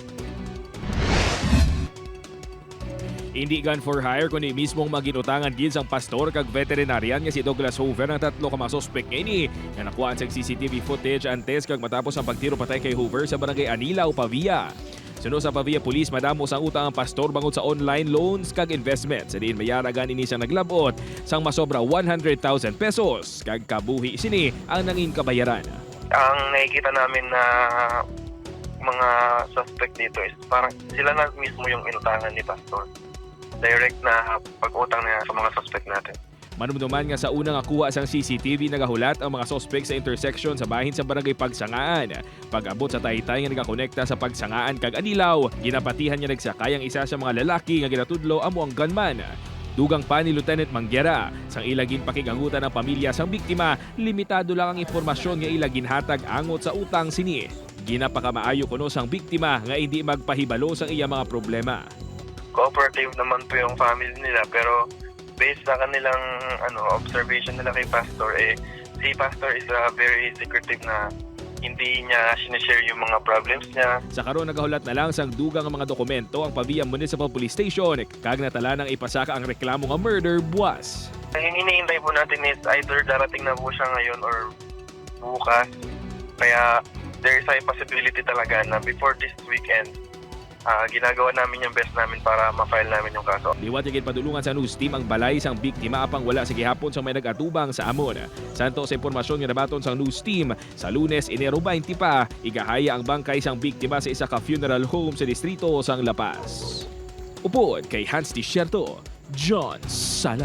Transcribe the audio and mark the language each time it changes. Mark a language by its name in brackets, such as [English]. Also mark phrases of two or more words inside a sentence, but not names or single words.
[Hiligaynon] Hindi [English] gun for hire [Hiligaynon] kundi mismong maginutangan gid sang pastor kag veterinarian nga si Douglas Hoover ang 3 ka mga suspect ini nga nakuhaan sa [English] CCTV footage [Hiligaynon] antes kag matapos ang pagtiro patay kay Hoover sa barangay Anilaw, Pavia. Suno sa Pavia Police, madamos ang utang ang pastor bangod sa [English] online loans [Hiligaynon] kag investment. Sa diin mayaragan ini siyang naglabot sang masobra 100,000 pesos kag kabuhi sini ang nangin kabayaran. [Filipino] Ang nakikita namin na mga suspect dito is parang sila na mismo yung inutangan ni pastor. Direct na pag-utang na sa mga suspect natin. [Hiligaynon] Manumduman nga sa unang akuha sang CCTV nagahulat ang mga suspect sa intersection sa bahin sa barangay Pagsangaan. Pag-abot sa Taytay nga nagakonekta sa Pagsangaan kag Anilaw, ginapatihan niya nagsakay ang isa sa mga lalaki nga ginatudlo amo ang gunman. Dugang pa ni Lieutenant Manguera, sang ilagin pakigangutan ng pamilya sang biktima, limitado lang ang impormasyon nga ilagin hatag angot sa utang sini. Ginapakamaayo kuno sang biktima nga hindi magpahibalo sang iya mga problema. [Filipino] Cooperative naman po yung family nila pero based sa kanilang observation nila kay pastor si pastor [English] is very secretive [Filipino] na hindi niya sinishare yung mga problems niya. [Hiligaynon] Sa karon nagahulat na lang sang dugang ang mga dokumento ang Pavia Municipal Police Station kag natala nang ipasaka ang reklamo nga murder buwas. [Filipino] Yung hinihintay po natin is either darating na po siya ngayon or bukas. Kaya [English] there is a possibility [Filipino] talaga na [English] before this weekend [Filipino] ginagawa namin yung best namin para ma-file namin yung kaso. [Hiligaynon] Liwat yung padulungan sa news team ang balay sang biktima apang wala sa gihapon sang may nag-atubang sa amon. Santo sa impormasyon nga nabaton sang news team, sa Lunes, Enero 20 pa, igahaya ang bangkay sang biktima sa isa ka [English] funeral home [Hiligaynon] sa distrito sang La Paz. Upod kay Hans Tisierto, John Sala.